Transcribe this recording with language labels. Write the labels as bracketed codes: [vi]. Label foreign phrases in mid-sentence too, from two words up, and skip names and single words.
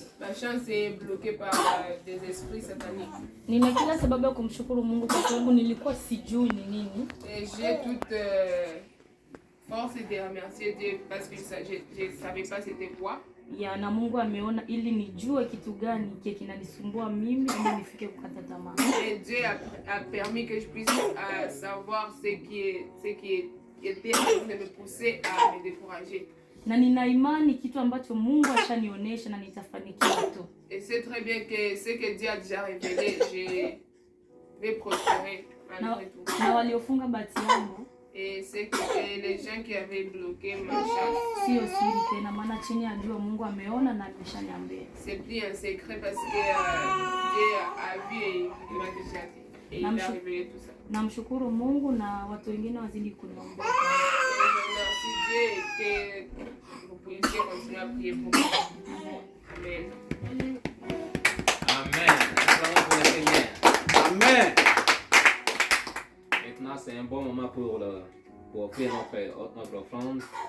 [fr] est bloquée par des esprits sataniques. [sw] Nina kila sababu ya kumshukuru Mungu kwa sababu nilikuwa sijui ni nini. [fr] Et j'ai toute force de remercier Dieu parce que je savais pas c'était quoi. [sw] Na Mungu ameona ili nijue kitu gani kinanisumbua mimi ili nifike kukata tamaa. [fr] Et Dieu a permis que je puisse savoir ce qui était en train de me pousser à me décourager. [sw] Na nina imani kitu ambacho Mungu ashanionyesha na nitafanikiwa tu. [fr] Et c'est très bien que ce que Dieu a déjà révélé, je vais prospérer malgré tout. [sw] Na waliofunga bahati yangu. [fr] Et c'est que les gens qui avaient bloqué ma chance. [sw] Sio siri tena maana chini ya jua Mungu ameona na ameshaniambia. [fr] C'est plus un secret parce que Dieu a vu et il m'a déjà dit. Et il a révélé tout ça. [sw] Namshukuru Mungu na watu wengine wazidi kuniombea. [fr] Merci Dieu que vous puissiez continuer à prier pour moi. Amen. Amen. Acclamons pour le Seigneur. Amen. Maintenant, c'est un bon moment pour offrir notre offrande.